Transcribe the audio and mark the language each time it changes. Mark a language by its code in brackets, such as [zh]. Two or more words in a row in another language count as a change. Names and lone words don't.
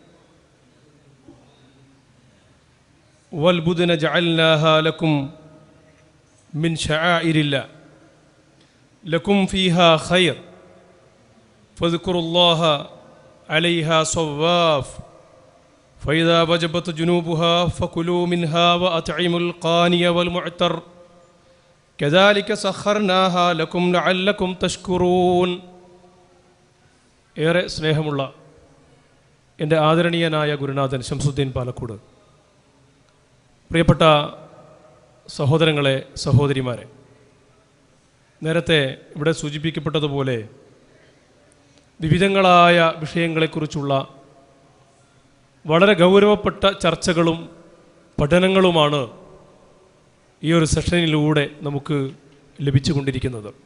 [ar] والبدن جعلناها لكم من شعائر الله لكم فيها خير فاذكروا الله عليها صواف فإذا وجبت جنوبها فكلوا منها وأطعموا القاني والمعتر كذلك سخرناها لكم لعلكم تشكرون. [ml] ഏറെ സ്നേഹമുള്ള എൻ്റെ ആദരണീയനായ ഗുരുനാഥൻ ശംസുദ്ദീൻ പാലക്കോട്, പ്രിയപ്പെട്ട സഹോദരങ്ങളെ, സഹോദരിമാരെ, നേരത്തെ ഇവിടെ സൂചിപ്പിക്കപ്പെട്ടതുപോലെ വിവിധങ്ങളായ വിഷയങ്ങളെക്കുറിച്ചുള്ള വളരെ ഗൗരവപ്പെട്ട ചർച്ചകളും പഠനങ്ങളുമാണ് ഈ ഒരു സെഷനിലൂടെ നമുക്ക് ലഭിച്ചുകൊണ്ടിരിക്കുന്നത്.